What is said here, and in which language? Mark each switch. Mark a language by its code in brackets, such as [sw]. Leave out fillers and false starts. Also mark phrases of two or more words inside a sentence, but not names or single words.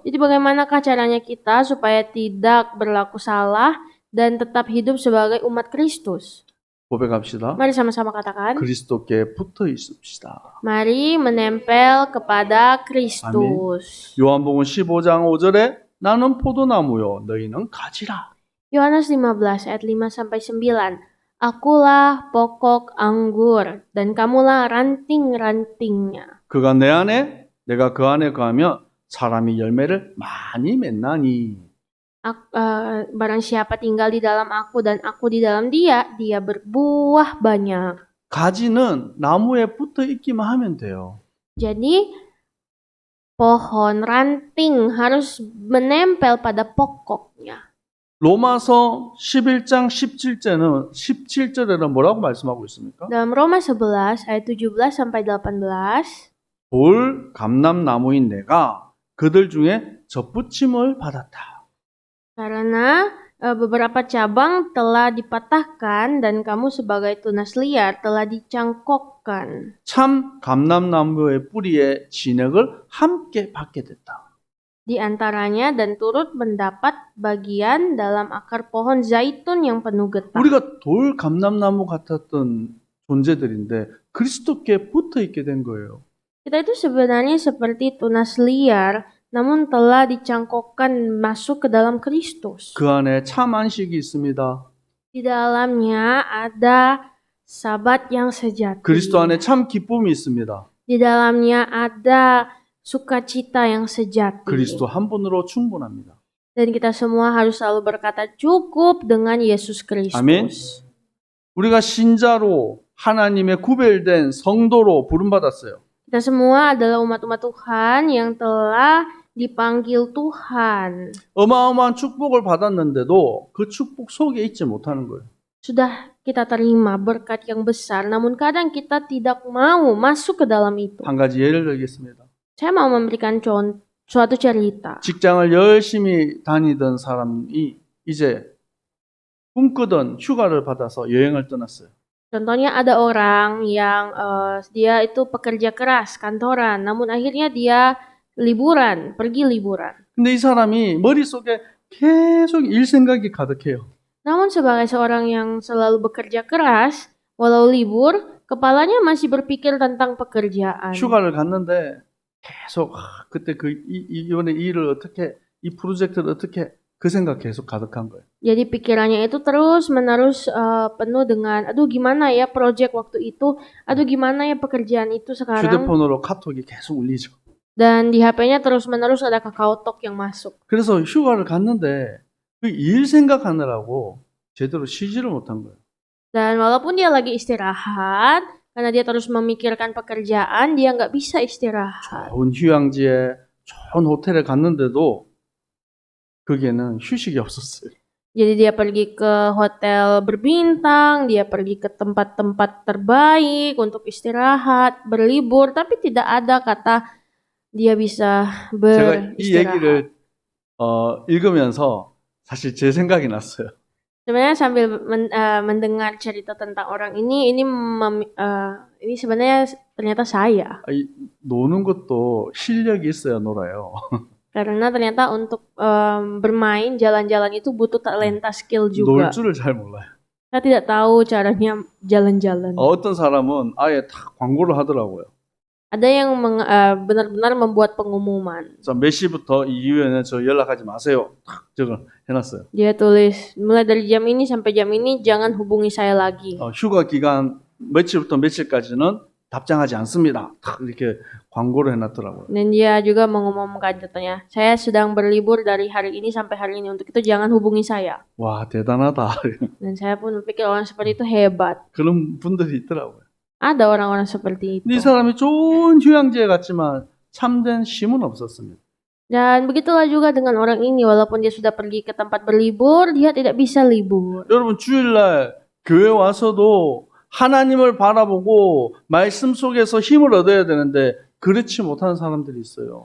[id] Jadi bagaimanakah caranya kita supaya tidak berlaku salah dan tetap hidup sebagai umat Kristus? [ko] 고백합시다. [id] Mari sama-sama katakan. [ko] 그리스도께 붙어 있읍시다. [id] Mari menempel kepada Kristus. [ko] 요한복음 15장 5절에 나는 포도나무요 너희는 가지라. [id] Yohanes 15 ayat 5 sampai 9. Akulah pokok anggur dan kamulah ranting-rantingnya. [ko] 그가 내 안에 내가 그 안에 거하면 사람이 열매를 많이 맺나니. [id] Barang siapa tinggal di dalam aku dan aku di dalam dia, dia berbuah banyak. [ko] 가지는 나무에 붙어 있기만 하면 돼요. [id] Jadi pohon ranting harus menempel pada pokoknya. [ko] 로마서 11장 17절에는 뭐라고 말씀하고 있습니까? [id] Dalam Roma 11 ayat 17 sampai 18. [ko] 돌 감람나무인 내가 그들 중에 접붙임을 받았다. [id] Karena beberapa cabang telah dipatahkan dan kamu sebagai tunas liar telah dicangkokkan. [ko] 참 감람나무의 뿌리에 진액을 함께 받게 됐다. [id] Di antaranya dan turut mendapat bagian dalam akar pohon zaitun yang penuh getah. [ko] 우리가 돌 감람나무 같았던 존재들인데 그리스도께 붙어 있게 된 거예요. [id] Kita itu sebenarnya seperti tunas liar, namun telah dicangkokkan masuk ke dalam Kristus. [ko] 그 안에 참 안식이 있습니다. [id] Di dalamnya ada Sabat yang sejati. [ko] 그리스도 안에 참 기쁨이 있습니다. [id] Di dalamnya ada sukacita yang sejati. [ko] 그리스도 한 분으로 충분합니다. [id] Dan kita semua harus selalu berkata cukup dengan Yesus Kristus. [ko] 아멘. 우리가 신자로 하나님의 구별된 성도로 부름받았어요. [id] Kita semua adalah umat-umat Tuhan yang telah dipanggil Tuhan. [ko] 어마어마한 축복을 받았는데도 그 축복 속에 있지 못하는 거예요. [id] Sudah kita terima berkat yang besar, namun kadang kita tidak mau masuk ke dalam itu. [ko] 한 가지 예를 들겠습니다. [id] Saya mau memberikan suatu cerita. [ko] 직장을 열심히 다니던 사람이 이제 꿈꾸던 휴가를 받아서 여행을 떠났어요. [id] Contohnya ada orang yang dia itu pekerja keras kantoran, namun akhirnya dia pergi liburan. [ko] 근데 이 사람이 머릿속에 계속 일 생각이 가득해요. [id] Namun sebagai seorang yang selalu bekerja keras, walau libur, kepalanya masih berpikir tentang pekerjaan. [ko] 휴가를 갔는데 계속 그때 이번에 이 프로젝트를 어떻게 그 생각 계속 가득한 거예요. [id] Jadi pikirannya itu terus-menerus penuh dengan aduh gimana ya proyek waktu itu, aduh gimana ya pekerjaan itu sekarang. [ko] 휴대폰으로 카톡이 계속 울리죠. [id] Dan di HP-nya terus-menerus ada KakaoTalk yang masuk. [ko] 그래서 휴가를 갔는데 그 일 생각하느라고 제대로 쉬지를 못한 거예요. [id] Dan walaupun dia lagi istirahat, karena dia terus memikirkan pekerjaan, dia nggak bisa istirahat. [ko] 좋은 휴양지에 좋은 호텔에 갔는데도 거기에는 휴식이 없었어요. [id] Jadi dia pergi ke hotel berbintang, dia pergi ke tempat-tempat terbaik untuk istirahat, berlibur, tapi tidak ada kata dia bisa [ko] 제가 이 [id] beristirahat. [ko] 얘기를 읽으면서 사실 제 생각이 났어요. [id] Sebenarnya sambil mendengar cerita tentang orang ini sebenarnya ternyata saya. [ko] 노는 것도 실력이 있어야 놀아요. [id] Karena ternyata untuk bermain jalan-jalan itu butuh talenta skill juga. [ko] 놀 줄을 잘 몰라요. [id] Saya tidak tahu caranya jalan-jalan. [ko] 어떤 사람은 아예 다 광고를 하더라고요. [id] Ada yang benar-benar membuat pengumuman. [ko] 자, 몇 시부터 이 이후에는 저 연락하지 마세요. 탁 저거 해놨어요. [id] Dia tulis mulai dari jam ini sampai jam ini jangan hubungi saya lagi. [ko] 휴가 기간 며칠부터 며칠까지는 답장하지 않습니다. 탁 이렇게 광고를 해놨더라고요. [id] Dan dia juga mengumumkan katanya, saya sedang berlibur dari hari ini sampai hari ini. Untuk itu jangan hubungi saya. [ko] 와 대단하다. [id] Dan saya pun berpikir orang seperti itu hebat. [ko] 그런 분들이 있더라고요. [id] Ada orang-orang seperti itu. [ko] 이 사람이 좋은 휴양지에 갔지만 참된 쉼은 없었습니다. [id] Dan begitulah juga dengan orang ini. Walaupun dia sudah pergi ke tempat berlibur, dia tidak bisa libur. [ko] 여러분 주일날 교회 와서도 하나님을 바라보고 말씀 속에서 힘을 얻어야 되는데 그렇지 못하는 사람들이 있어요.